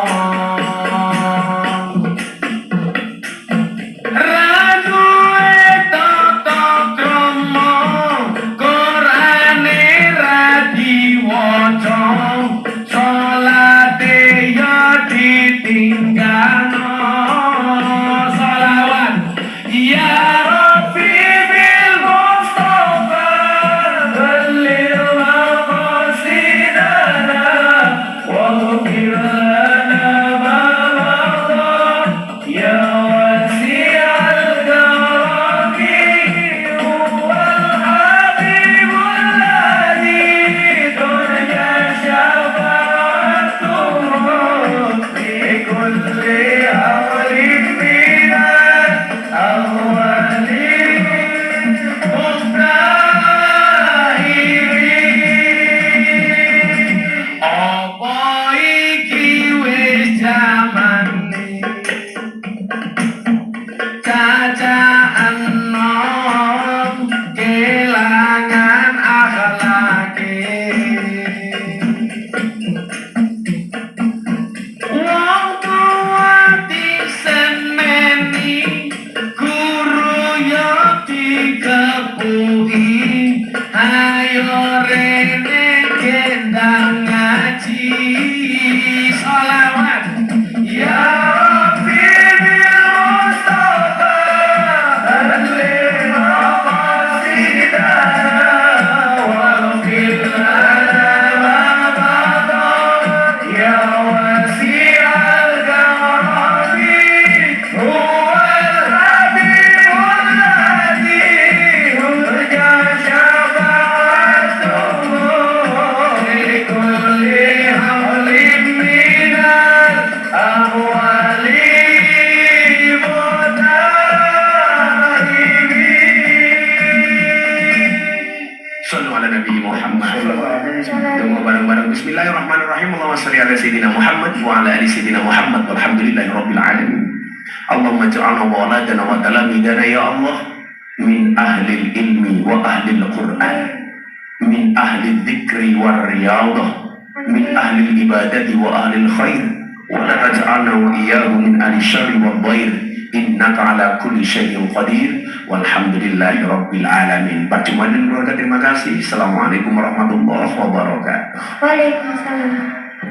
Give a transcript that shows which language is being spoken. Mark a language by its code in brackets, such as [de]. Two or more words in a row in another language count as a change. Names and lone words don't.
[jv] Raduwe tata krama, Qur'ane ra diwaca, salate ya ditinggalno. [ar] صلوات يا رب بالمصطفى بلغ مقاصدنا واغفر لنا ما مضى يا واسع الكرم والحبيب الذي دنيا شفاعته في كل أمر من الأولين مستهرين. [jv] Apa iki wis jamane cacaan nom kelangan akhlake. Wong tua diseneni, guru yo dikepuhi, ayo rene gendang ngaji. [ar] صلوات يا رب بالمصطفى بلغ مقاصدنا واغفر لنا ما مضى يا واسع الكرم هو الحبيب الذي ترجى شفاعته لكل هول من الأهوال مقتحم. صلوا على النبي محمد. [jv] Tunggu bareng-bareng. [ar] بسم الله الرحمن الرحيم. اللهم صل على سيدنا محمد وعلى آل سيدنا محمد والحمد لله رب العالمين. اللهم اجعلنا وأولادنا وتلامذتنا يا الله من أهل العلم وأهل القرآن، من أهل الذكر والرياضة، من أهل العبادة وأهل الخير، ولا تجعلنا وإياه من أهل الشر والضير، إنك على كل شيء قدير، والحمد لله رب العالمين. [id] Pak Jumadin keluarga terima kasih. [ar] السلام عليكم ورحمة الله وبركاته. وعليكم السلام.